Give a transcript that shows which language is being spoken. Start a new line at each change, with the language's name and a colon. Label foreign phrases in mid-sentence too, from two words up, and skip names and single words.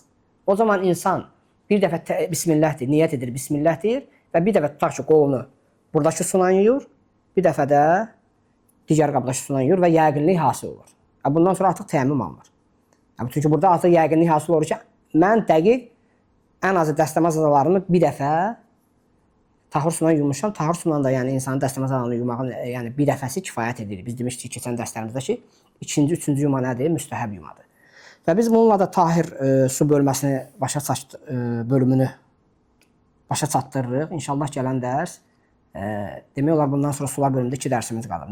Azerbaijani: O zaman insan bir dəfə bismillah deyir, niyyət edir, bismillah deyir və bir dəfə tutaq ki, qolunu buradakı sunan yuyur, bir dəfə də digər qabdakı sunan yuyur və yəqinlik hasil olur. Bundan sonra artıq təyəmmüm alınır. Çünki burada artıq yəqinlik hasil olur ki, mən dəqiq ən azı dəstəmaz əzalarını bir dəfə tahir sunan yummuşam. Tahir sunan da yəni insanın dəstəmaz əzalarını yumağın yəni bir dəfəsi kifayət edir. Biz demişdik keçən dərslərimizdə ki, ikinci, üçüncü yuma nədir? Müstəhəb yumadır. Və biz bununla da tahir su bölməsini bölümünü başa çatdırırıq. İnşallah gələn dərs demək olar bundan sonra sular bölümündə 2 dərsimiz qalır.